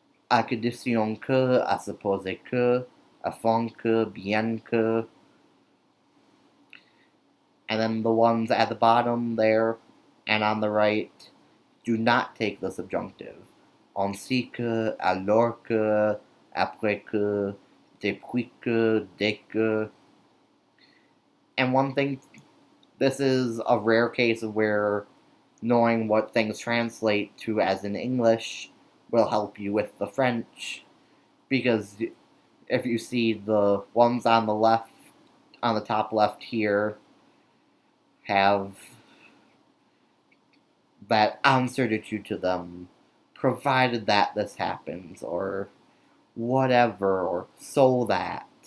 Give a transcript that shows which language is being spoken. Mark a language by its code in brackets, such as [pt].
[fr] À condition que, à supposer que, afin que, bien que. [en] And then the ones at the bottom there and on the right do not take the subjunctive. [fr] Ainsi que, alors que, après que, depuis que, dès que. [en] And one thing, this is a rare case of where knowing what things translate to as in English will help you with the French, because if you see the ones on the left, on the top left here, have that uncertitude to them, provided that this happens, or whatever, or so that.